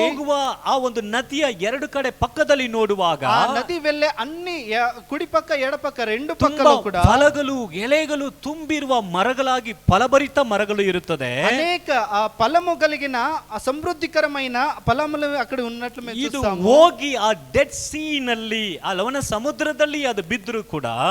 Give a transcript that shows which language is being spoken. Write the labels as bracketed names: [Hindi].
[Kannada] ಹೋಗುವ ಆ ಒಂದು ನದಿಯ ಎರಡು ಕಡೆ ಪಕ್ಕದಲ್ಲಿ ನೋಡುವಾಗ [Telugu] ఆ నది వెళ్ళే అన్ని కుడి పక్క ఎడపక్క రెండు పక్కలో కూడా [Kannada] ಫಲಗಳು, ಎಲೆಗಳು ತುಂಬಿರುವ ಮರಗಳಾಗಿ ಫಲಭರಿತ ಮರಗಳು ಇರುತ್ತದೆ. [Telugu] అనేక ఫలము కలిగిన సమృద్ధికరమైన ఫలములు అక్కడ ఉన్నట్లు మేము [Kannada] ಇದು [Telugu] చూస్తాము. [Kannada] ಹೋಗಿ ಆ ಡೆಡ್ ಸೀ ನಲ್ಲಿ, ಆ ಲವಣ ಸಮುದ್ರದಲ್ಲಿ ಅದು ಬಿದ್ದರೂ ಕೂಡ